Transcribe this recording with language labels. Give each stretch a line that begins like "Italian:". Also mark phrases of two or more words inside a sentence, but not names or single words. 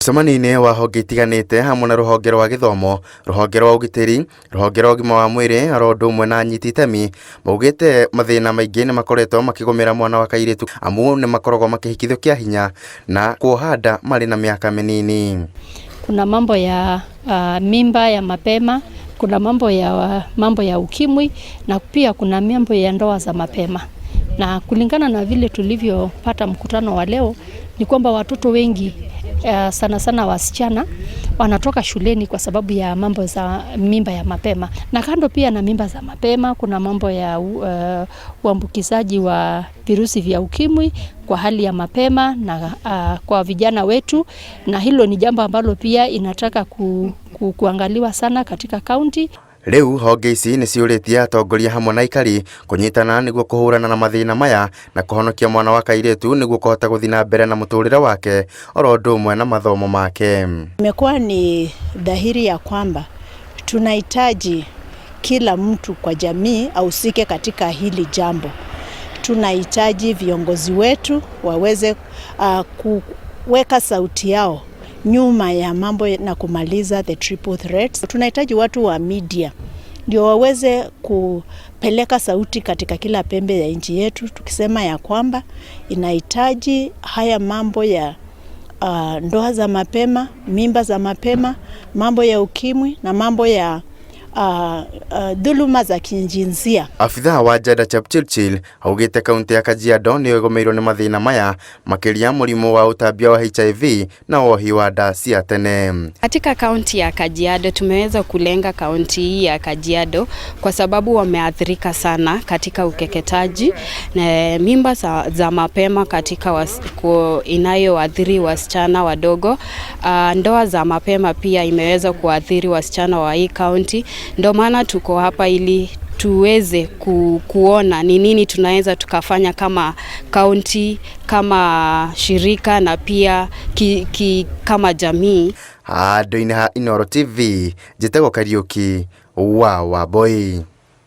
Kikuyu: Mucemanio-inĩ wa honge itiganĩte hamwe na rũhonge rwa gĩthomo, rũhonge rwa ũgitĩri, rũhonge rwa ũgima wa mwĩrĩ, oro ũndũ ũmwe na anyiti itemi, maugĩte mathĩna maingĩ nĩ makoretwo makĩgũmĩra mwana wa kairĩtu amu nĩ makoragwo makĩhikithio kĩa hinya na kuoha nda marĩ na mĩaka mĩnini.
Swahili: Kuna mambo ya mimba ya mapema, kuna mambo ya ukimwi na pia kuna mambo ya ndoa za mapema. Na kulingana na vile tulivyopata mkutano wa leo ni kwamba watoto wengi sana sana wasichana wanatoka shuleni kwa sababu ya mambo za mimba ya mapema. Na kando pia na mimba za mapema kuna mambo ya uambukizaji wa virusi vya ukimwi kwa hali ya mapema na kwa vijana wetu, na hilo ni jambo ambalo pia inataka kuangaliwa sana katika kaunti.
Kikuyu: Rĩu honge ici nĩ ciũrĩtie atongoria hamwe na aikari kũnyitana nĩguo kũhũrana na mathĩna maya na kũhonokia mwana wa kairĩtu nĩguo kũhota gũthiĩ na mbere na mũtũrĩre wake oro ũndũ ũmwe na mathomo make.
Swahili: Imekuwa ni dhahiri ya kwamba tunahitaji kila mtu kwa jamii ahusike katika hili jambo. Tunahitaji viongozi wetu waweze kuweka sauti yao nyuma ya mambo na kumaliza
English: the triple threats.
Swahili: Tunahitaji watu wa media ndio waweze kupeleka sauti katika kila pembe ya nchi yetu, tukisema ya kwamba inahitaji haya mambo ya ndoa za mapema, mimba za mapema, mambo ya ukimwi na mambo ya dhuluma za kijinsia.
Kikuyu: Afitha wa Jada Chepchirchir augĩte kaunti ya Kajiado nĩ ĩgũmĩirwo nĩ mathĩna maya makĩria mũrimũ wa ũtambia wa HIV na wohi wa nda cia tene.
Swahili: Katika kaunti ya Kajiado tumeweza kulenga kaunti hii ya Kajiado kwa sababu wameathirika sana katika ukeketaji na mimba za mapema katika inayoathiri wasichana wadogo. Ndoa za mapema pia imeweza kuathiri wasichana wa hii kaunti. Ndio maana tuko hapa ili tuweze kuona ni nini tunaweza tukafanya kama kaunti, kama shirika na pia kama jamii.
Kikuyu: Handũ-inĩ ha Inooro TV, njĩtagwo Kariuki wa Wambui.